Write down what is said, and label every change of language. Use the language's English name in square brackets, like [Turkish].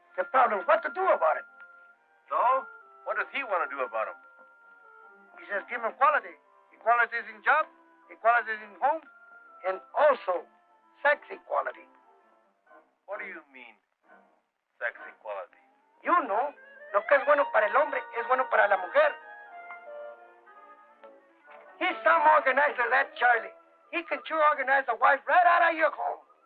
[English] The problem is what to do about it. So? What does he want to do about it? He says give him equality. Equality is in job, equality is in home, and also sex equality. What do you mean, sex equality? You know, [Spanish] lo que es bueno para el hombre es bueno para la mujer. [English] He's some organizer, that Charlie. He can sure organize a wife right out of your home.